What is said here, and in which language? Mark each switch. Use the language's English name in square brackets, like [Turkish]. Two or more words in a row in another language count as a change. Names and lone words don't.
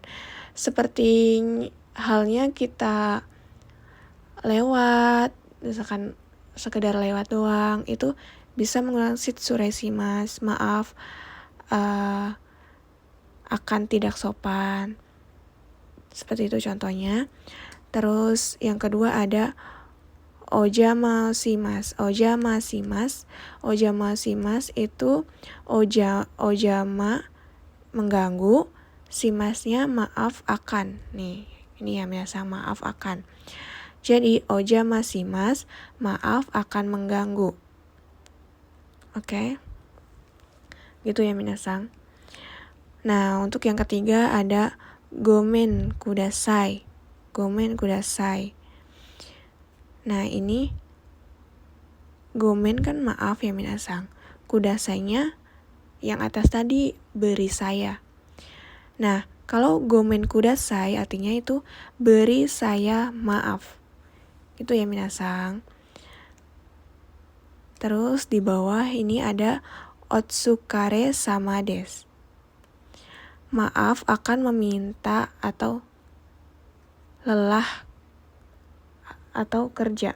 [Indonesian] Seperti halnya kita lewat, misalkan sekedar lewat doang, itu bisa mengulang [Japanese] 失礼 します, [Indonesian] maaf akan tidak sopan. Seperti itu contohnya. Terus yang kedua ada [Japanese] お邪魔 します. お邪魔 します [Indonesian] itu ojama mengganggu, shimasnya maaf akan. Nih, ini ya biasa maaf akan. Jadi, [Japanese] お邪魔 します, [Indonesian] maaf akan mengganggu. Oke? Gitu ya minasang. Nah, untuk yang ketiga ada [Japanese] ごめん ください. ごめん ください. [Indonesian] Nah, ini gomen kan maaf ya minasang. Kudasainya yang atas tadi beri saya. Nah, kalau [Japanese] ごめん ください [Indonesian] artinya itu beri saya maaf. Itu ya minasang. Terus di bawah ini ada [Japanese] お疲れ 様 です. [Indonesian] Maaf akan meminta atau lelah atau kerja.